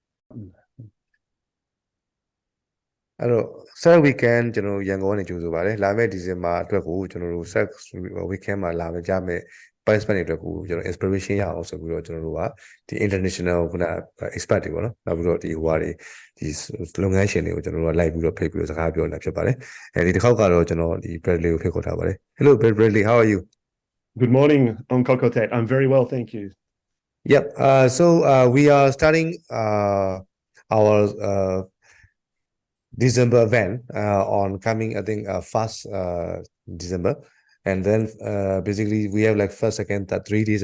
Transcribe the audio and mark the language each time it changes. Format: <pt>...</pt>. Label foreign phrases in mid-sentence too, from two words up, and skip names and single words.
<my>အဲ့တော့</my> <en>set weekend</en> <my>ကျွန်တော်ရန်ကုန်ကနေကြိုဆိုပါတယ်လာမယ့်ဒီဇင်ဘာအတွက်ကိုကျွန်တော်တို့</my> <en>set weekend</en> <my>မှာလာမယ့်ကြမယ့် participant တွေအတွက်ကိုကျွန်တော် inspiration ရအောင်ဆိုပြီးတော့ကျွန်တော်တို့ကဒီ international ခုန expert တွေပေါ့နော်နောက်ပြီးတော့ဒီဟိုဟာတွေဒီလုပ်ငန်းရှင်တွေကိုကျွန်တော်တို့ကလိုက်ပြီးတော့ဖိတ်ပြီးတော့စကားပြောနေတာဖြစ်ပါတယ်အဲဒီတစ်ခေါက်ကတော့ကျွန်တော်ဒီ Bradley ကိုဖိတ်ခေါ်ထားပါတယ်</my> <en>Hello Bradley, how are you? Good morning, Thate. I'm very well, thank you. Yep. So we are starting our December event on coming, I think, first December, and then basically we have like first, second, third, 3 days</en>